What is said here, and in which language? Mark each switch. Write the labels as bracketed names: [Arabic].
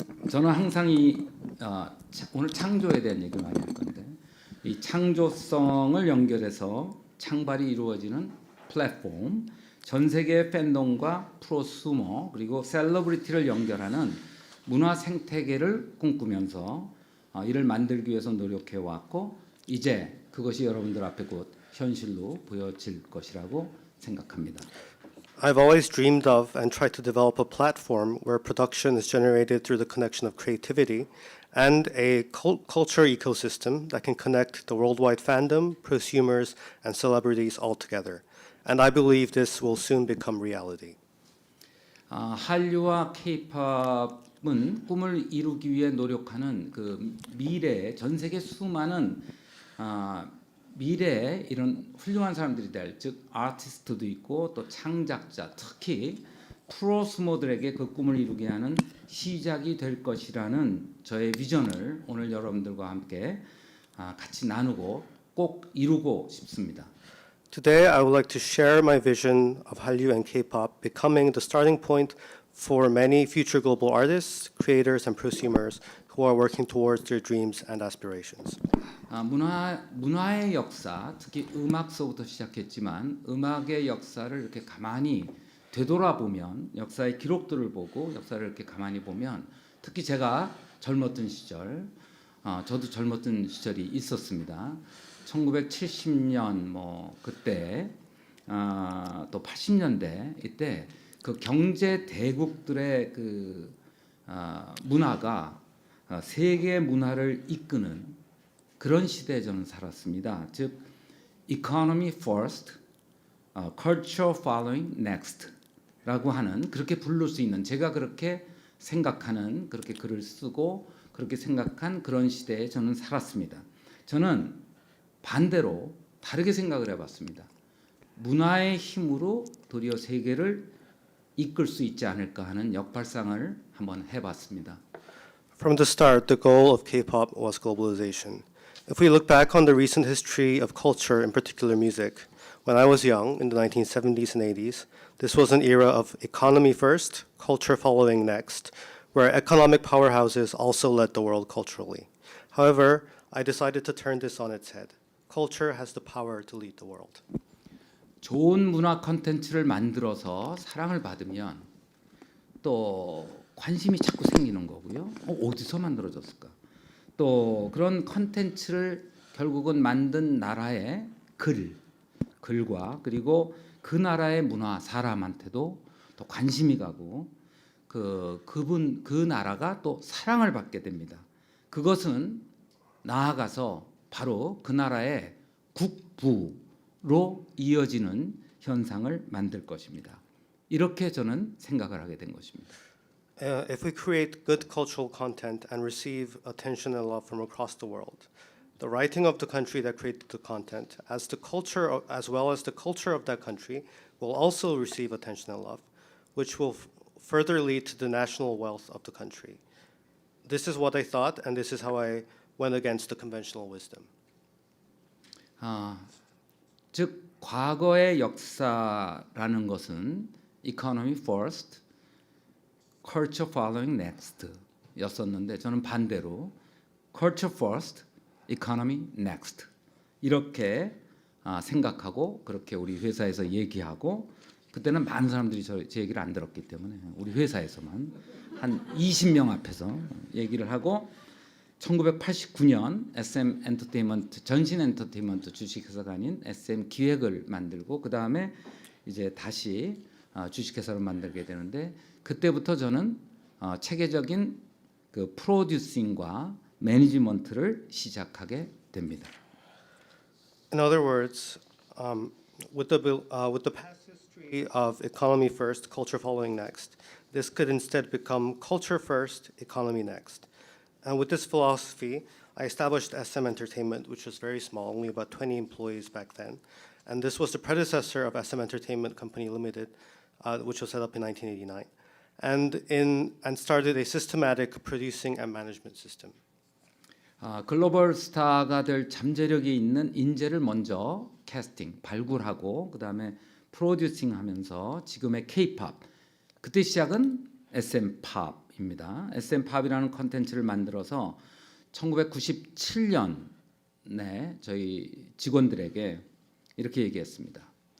[Korean] 저는 항상 오늘 창조에 대한 얘기를 많이 할 건데 이 창조성을 연결해서 창발이 이루어지는 플랫폼, 전 세계의 팬덤과 프로수머 그리고 셀러브리티를 연결하는 문화 생태계를 꿈꾸면서 이를 만들기 위해서 노력해 왔고 이제 그것이 여러분들 앞에 곧 현실로 보여질 것이라고 생각합니다. [English] I've always dreamed of and tried to develop a platform where production is generated through the connection of creativity and a culture ecosystem that can connect the worldwide fandom, prosumers, and celebrities all together. And I believe this will soon become reality. [Korean] 한류와 K-팝은 꿈을 이루기 위해 노력하는 그 미래의 전 세계 수많은 미래에 이런 훌륭한 사람들이 될, 즉 아티스트도 있고 또 창작자, 특히 프로스모들에게 그 꿈을 이루게 하는 시작이 될 것이라는 저의 비전을 오늘 여러분들과 함께 같이 나누고 꼭 이루고 싶습니다. [English] Today, I would like to share my vision of Hallyu and K-pop becoming the starting point for many future global artists, creators, and prosumers who are working towards their dreams and aspirations. [Korean] 문화의 역사, 특히 음악서부터 시작했지만 음악의 역사를 이렇게 가만히 되돌아보면 역사의 기록들을 보고 역사를 이렇게 가만히 보면 특히 제가 젊었던 시절, 저도 젊었던 시절이 있었습니다. 1970년 뭐 그때 또 80년대 이때 그 경제 대국들의 그 문화가 세계 문화를 이끄는 그런 시대에 저는 살았습니다. 즉 [English] economy first, culture following next [Korean] 라고 하는 그렇게 부를 수 있는 제가 그렇게 생각하는 그렇게 글을 쓰고 그렇게 생각한 그런 시대에 저는 살았습니다. 저는 반대로 다르게 생각을 해봤습니다. 문화의 힘으로 도리어 세계를 이끌 수 있지 않을까 하는 역발상을 한번 해봤습니다. [English] From the start, the goal of K-pop was globalization. If we look back on the recent history of culture, in particular music, when I was young, in the 1970s and 80s, this was an era of economy first, culture following next, where economic powerhouses also led the world culturally. However, I decided to turn this on its head. Culture has the power to lead the world. [Korean] 좋은 문화 콘텐츠를 만들어서 사랑을 받으면 또 관심이 자꾸 생기는 거고요. 어디서 만들어졌을까? 또 그런 콘텐츠를 결국은 만든 나라의 글과 그리고 그 나라의 문화 사람한테도 또 관심이 가고 그 나라가 또 사랑을 받게 됩니다. 그것은 나아가서 바로 그 나라의 국부로 이어지는 현상을 만들 것입니다. 이렇게 저는 생각을 하게 된 것입니다. [English] If we create good cultural content and receive attention and love from across the world, the writing of the country that created the content, as well as the culture of that country, will also receive attention and love, which will further lead to the national wealth of the country. This is what I thought, and this is how I went against the conventional wisdom. [Korean] 즉 과거의 역사라는 것은 [English] economy first, culture following next [Korean] 였었는데 저는 반대로 [English] culture first, economy next [Korean] 이렇게 생각하고 그렇게 우리 회사에서 얘기하고 그때는 많은 사람들이 제 얘기를 안 들었기 때문에 우리 회사에서만 한 20명 앞에서 얘기를 하고 1989년 SM 엔터테인먼트 전신 엔터테인먼트 주식회사가 아닌 SM 기획을 만들고 그 다음에 이제 다시 주식회사를 만들게 되는데 그때부터 저는 체계적인 그 프로듀싱과 매니지먼트를 시작하게 됩니다. [English] In other words, with the past history of economy first, culture following next, this could instead become culture first, economy next. And with this philosophy, I established SM Entertainment, which was very small, only about 20 employees back then. And this was the predecessor of SM Entertainment Company Limited, which was set up in 1989, and started a systematic producing and management system. [Korean] 글로벌 스타가 될 잠재력이 있는 인재를 먼저 캐스팅, 발굴하고 그 다음에 프로듀싱하면서 지금의 K-팝, 그때 시작은 SM 팝입니다. SM 팝이라는 컨텐츠를 만들어서 1997년에 저희 직원들에게 이렇게 얘기했습니다.